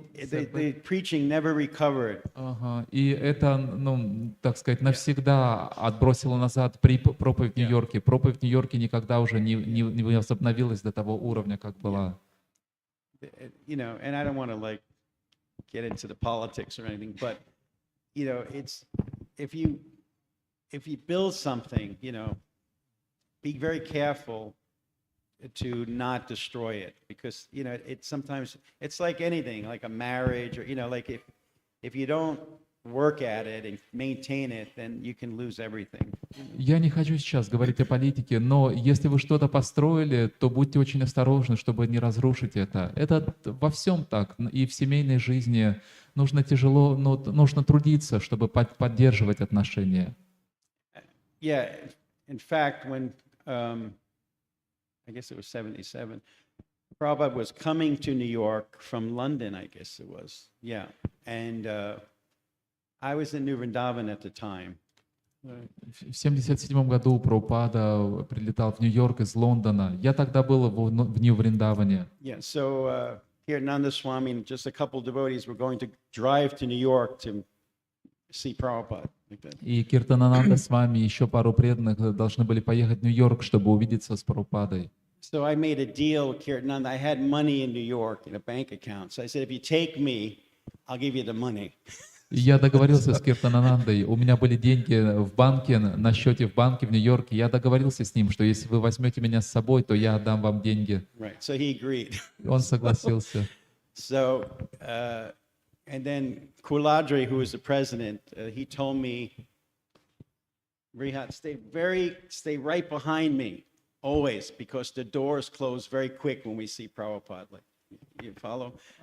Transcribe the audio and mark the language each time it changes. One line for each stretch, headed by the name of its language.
English: The preaching never recovered.
Russian: Ага. И это, ну, так сказать, навсегда отбросило назад проповедь в Нью-Йорке. Проповедь в Нью-Йорке никогда уже не возобновилась до того уровня, как была.
English: You know, and I don't want to like get into the politics or anything, but you know, it's if you build something, you know, be very careful to not destroy it, because it's sometimes it's like anything, like a marriage, or like if you don't work at it and maintain it, then you can lose everything.
Russian: Я не хочу сейчас говорить о политике, но если вы что-то построили, то будьте очень осторожны, чтобы не разрушить это. Это во всем так. И в семейной жизни нужно тяжело, но нужно трудиться, чтобы поддерживать отношения.
English: Yeah, in fact, when I guess it was 77, Prabhupada was coming to New York from London, I guess it was. Yeah, and I was in New Vrindavan at the time.
Russian: В 1977 году Прабхупада прилетал в Нью-Йорк из Лондона. Я тогда был в Нью-Вриндаване.
English: Yeah, so here Nanda Swami and just a couple devotees were going to drive to New York to see Prabhupada. Like that.
Russian: И Киртанананда с вами, еще пару преданных должны были поехать в Нью-Йорк, чтобы увидеться с Прабхупадой.
English: So I made a deal with Kirtananda. I had money in New York in a bank account. So I said, if you take me, I'll give you the money.
Russian: И я договорился с Киртананандой. У меня были деньги в банке, на счете в банке в Нью-Йорке. Я договорился с ним, что если вы возьмете меня с собой, то я отдам вам деньги.
English: Right. So he agreed.
Russian: Он согласился.
English: So, and then Kuladri, who was the president, he told me, Brihat, stay right behind me, always, because the doors close very quick when we see Prabhupada. Like, you follow?